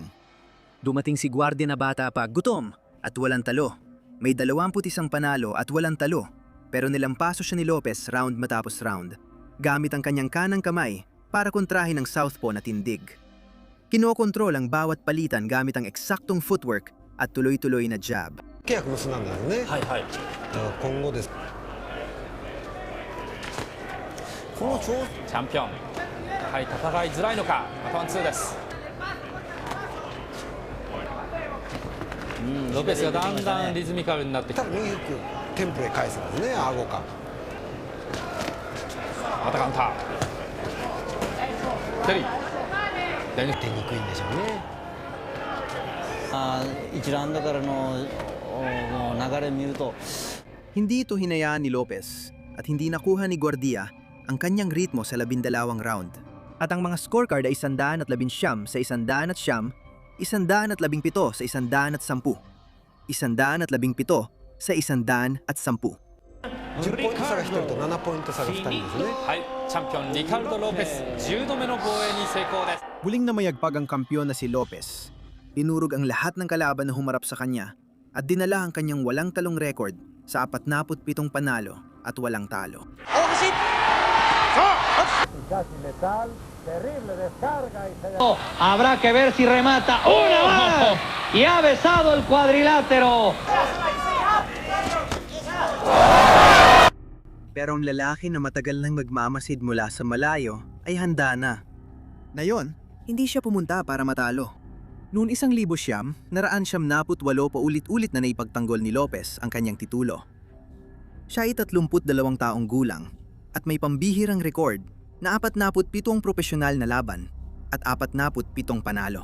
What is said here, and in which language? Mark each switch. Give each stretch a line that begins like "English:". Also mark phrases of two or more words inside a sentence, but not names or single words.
Filipino: Dumating si Guardia na bata pa gutom at walang talo. May 21 panalo at walang talo. Pero nilampaso siya ni Lopez round matapos round, gamit ang kanyang kanang kamay para kontrahin ang southpaw na tindig. Kinokontrol ang bawat palitan gamit ang eksaktong footwork at tuloy-tuloy na jab.
Japanese: 契約結んだんだよね。はいはい。だから今後です。このチャンピオン、やはり戦いづらいのか。またワンツーです。ロペスがだんだんリズミカルになってきて、多分よくテンポで返すんですね、顎か。またカウンター。テリー。出にくいんでしょうね。 1ラウンドからの流れ見ると
Filipino: Hindi ito hinayaan ni Lopez at hindi nakuha ni Guardia ang kanyang ritmo sa 12 round. At ang mga scorecard ay 119 sa 109, 117 sa 110, 117 sa 110.
Japanese: 10 ポイント差が1人と7ポイント差が2人ですね。はい、チャンピオンリカルド・ロペス10度目の防衛に成功です。
Filipino: Muling namayagpag ang kampiyon na si Lopez. Tinurog ang lahat ng kalaban na humarap sa kanya at dinala ang kanyang walang talong record sa 47 panalo at walang talo.
Spanish: habrá que ver si remata una más y ha besado el cuadrilátero.
Filipino: Pero ang lalaki na matagal nang magmamasid mula sa malayo ay handa na. Ngayon, hindi siya pumunta para matalo. Noon 1,000 978 paulit-ulit na naipagtanggol ni Lopez ang kanyang titulo. Siya ay 32 taong gulang at may pambihirang record na 47 profesional na laban at 47 panalo.